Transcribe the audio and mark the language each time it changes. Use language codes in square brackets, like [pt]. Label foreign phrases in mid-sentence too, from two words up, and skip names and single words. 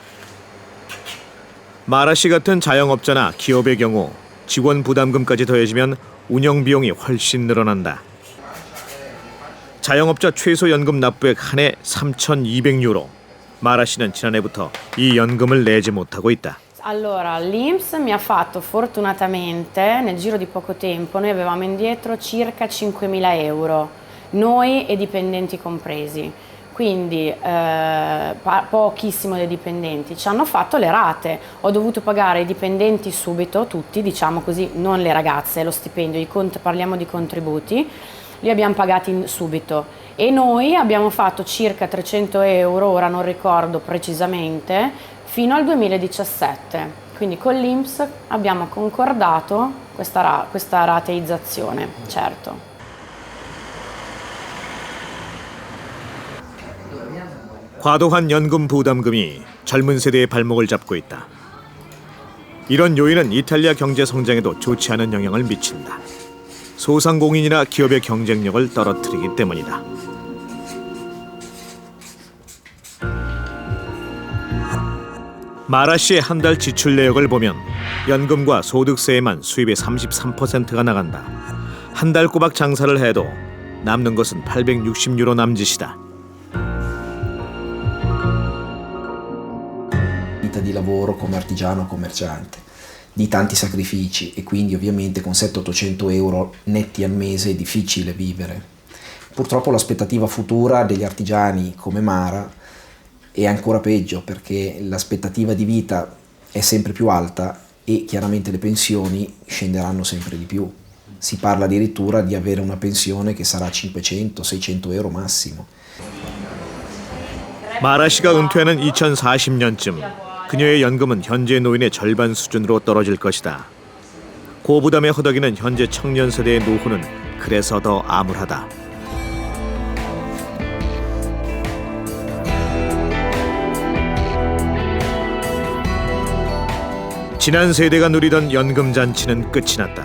[ko] 마라 씨 같은 자영업자나 기업의 경우 직원 부담금까지 더해지면 운영 비용이 훨씬 늘어난다. 자영업자 최소 연금 납부액 한 해 3,200유로. 마라 씨는 지난해부터 이 연금을 내지 못하고 있다. [it] Allora, l'INPS mi ha fatto fortunatamente, nel giro di poco tempo, noi avevamo indietro circa 5.000 euro, noi e dipendenti compresi. quindi pochissimo dei dipendenti, ci hanno fatto le rate. Ho dovuto pagare i dipendenti subito, tutti, diciamo così, non le ragazze, lo stipendio, parliamo di contributi, li abbiamo pagati subito e noi abbiamo fatto circa 300 euro, ora non ricordo precisamente, fino al 2017. Quindi con l'INPS abbiamo concordato questa rateizzazione, certo. [ko] 과도한 연금 부담금이 젊은 세대의 발목을 잡고 있다. 이런 요인은 이탈리아 경제 성장에도 좋지 않은 영향을 미친다. 소상공인이나 기업의 경쟁력을 떨어뜨리기 때문이다. 마라 씨의 한 달 지출 내역을 보면 연금과 소득세에만 수입의 33%가 나간다. 한 달 꼬박 장사를 해도 남는 것은 860유로 남짓이다. [it] Di lavoro come artigiano o commerciante, di tanti sacrifici e quindi ovviamente con 700-800 euro netti al mese è difficile vivere. Purtroppo l'aspettativa futura degli artigiani come Mara è ancora peggio perché l'aspettativa di vita è sempre più alta e chiaramente le pensioni scenderanno sempre di più. Si parla addirittura di avere una pensione che sarà 500-600 euro massimo. [ko] 마라 씨가 은퇴하는 2040년쯤 그녀의 연금은 현재 노인의 절반 수준으로 떨어질 것이다. 고부담에 허덕이는 현재 청년 세대의 노후는 그래서 더 암울하다. 지난 세대가 누리던 연금 잔치는 끝이 났다.